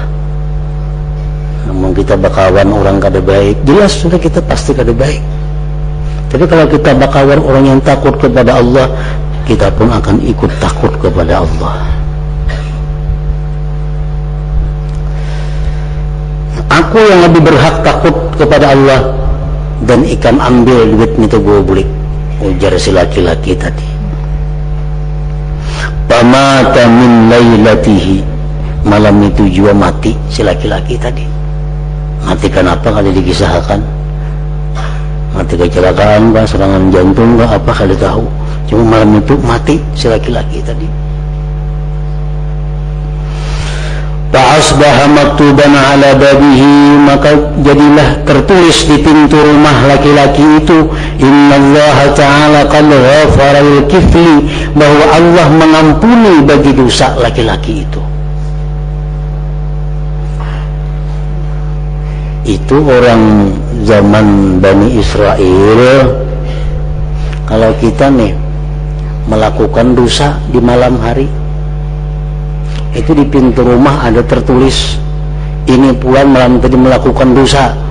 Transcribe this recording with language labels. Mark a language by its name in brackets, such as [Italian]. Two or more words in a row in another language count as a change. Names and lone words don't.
[Banjar] Namun kita bakawan orang kada baik, jelas sudah kita pasti kada baik. Tapi kalau kita bakawan orang yang takut kepada Allah, kita pun akan ikut takut kepada Allah. Aku yang lebih berhak takut kepada Allah dan ikan ambil duitnya itu gue bulik, ujar si laki-laki tadi. [Arabic] Pamata min lailatihi, [Banjar] malam itu juga mati si laki-laki tadi. Mati kenapa kali dikisahkan? Mati kecelakaan kah, serangan jantung kah, apa kali tahu. Cuma malam itu mati si laki-laki tadi. [Arabic] Fa'asbaha maktuban ala babihi, [Banjar] maka jadilah tertulis di pintu rumah laki-laki itu, [Arabic] innallaha ta'ala qad ghafara lil kifli, [Banjar] bahwa Allah mengampuni bagi dosa laki-laki itu. Itu orang zaman Bani Israel. Kalau kita nih melakukan dosa di malam hari, itu di pintu rumah ada tertulis, ini puan malam tadi melakukan dosa.